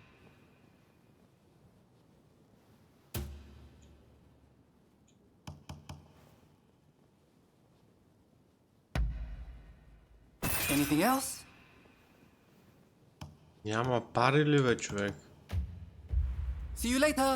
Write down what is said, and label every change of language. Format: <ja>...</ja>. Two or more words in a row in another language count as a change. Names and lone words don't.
<en>Anything else?</en> <bg>Няма пари ли бе, човек?</bg> <en>See you later.</en>